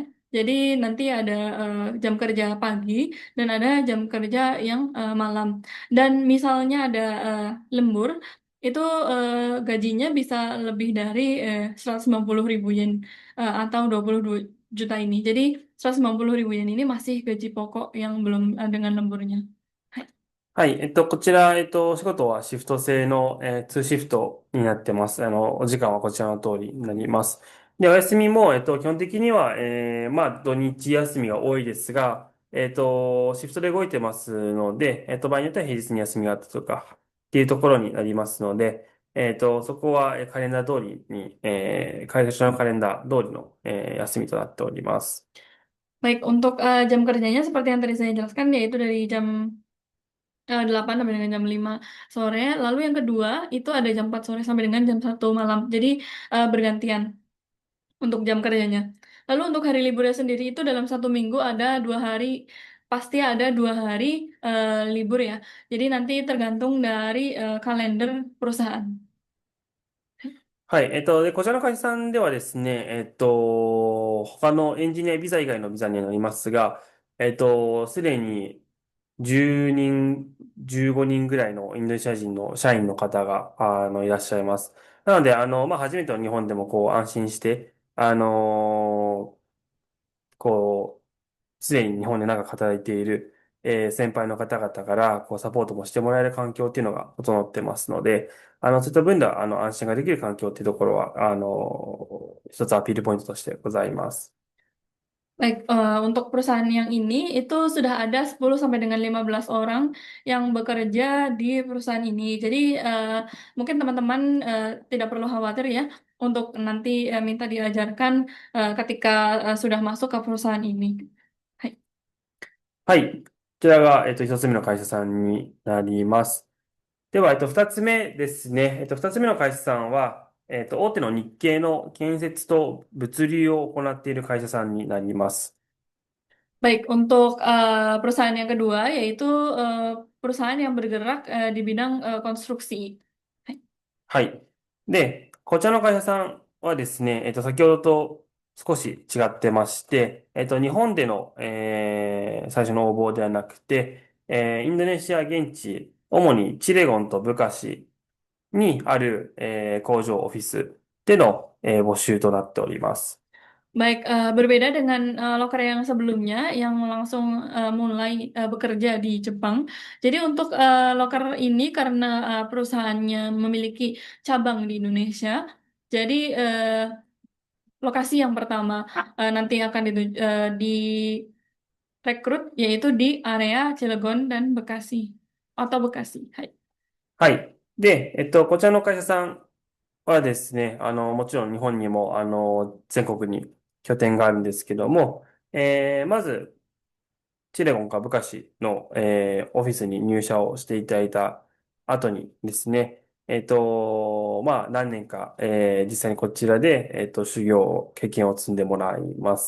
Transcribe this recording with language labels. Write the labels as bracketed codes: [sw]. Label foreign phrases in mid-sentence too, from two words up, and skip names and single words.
[id] Jadi nanti ada jam kerja pagi dan ada jam kerja yang malam. Dan misalnya ada lembur, itu gajinya bisa lebih dari 190.000 yen atau 22 juta ini. Jadi 190.000 yen ini masih gaji pokok yang belum dengan lemburnya. Hai. [ja] はい。こちら、お仕事はシフト制の、2シフトになってます。お時間はこちらの通りになります。で、お休みも、基本的には、まあ、土日休みが多いですが、シフトで動いてますので、場合によっては平日に休みがあったとか、っていうところになりますので、そこはカレンダー通りに、会社のカレンダー通りの、休みとなっております。 [id] Baik, untuk jam kerjanya seperti yang tadi saya jelaskan yaitu dari jam 8 sampai dengan jam 5 sore. Lalu yang kedua itu ada jam 4 sore sampai dengan jam 1 malam. Jadi bergantian untuk jam kerjanya. Lalu untuk hari liburnya sendiri itu dalam satu minggu ada 2 hari, pasti ada 2 hari libur ya. Jadi nanti tergantung dari kalender perusahaan. [ja] はい。で、こちらの会社さんではですね、他のエンジニアビザ以外のビザになりますが、すでに10人、15人ぐらいのインドネシア人の社員の方が、いらっしゃいます。なので、まあ、初めての日本でも、安心して、こすでに日本で長く働いている、 先輩の方々から、サポートもしてもらえる環境っていうのが整ってますので、そういった分では、安心ができる環境っていうところは、一つアピールポイントとしてございます。 [id] Baik, untuk perusahaan yang ini itu sudah ada 10 sampai dengan 15 orang yang bekerja di perusahaan ini. Jadi mungkin teman-teman tidak perlu khawatir ya untuk nanti minta diajarkan ketika sudah masuk ke perusahaan ini. Hai. [ja] はい。こちらが、一つ目の会社さんになります。では、二つ目ですね。二つ目の会社さんは、大手の日系の建設と物流を行っている会社さんになります。 [id] Baik, untuk perusahaan yang kedua yaitu perusahaan yang bergerak di bidang konstruksi. Hai. [ja] はい。で、こちらの会社さんはですね、先ほどと少し違ってまして、日本での、最初の応募ではなくて、インドネシア現地、主にチレゴンとブカシにある、工場オフィスでの、募集となっております。 [id] Baik, berbeda dengan loker yang sebelumnya yang langsung mulai bekerja di Jepang. Jadi untuk loker ini karena perusahaannya memiliki cabang di Indonesia, jadi lokasi yang pertama nanti akan direkrut yaitu di area Cilegon dan Bekasi atau Bekasi. Hai. [ja] はい。で、こちらの会社さんはですね、もちろん日本にも、全国に拠点があるんですけども、まず、チレゴンかブカシの、オフィスに入社をしていただいた後にですね、まあ、何年か、実際にこちらで、修行、経験を積んでもらいます。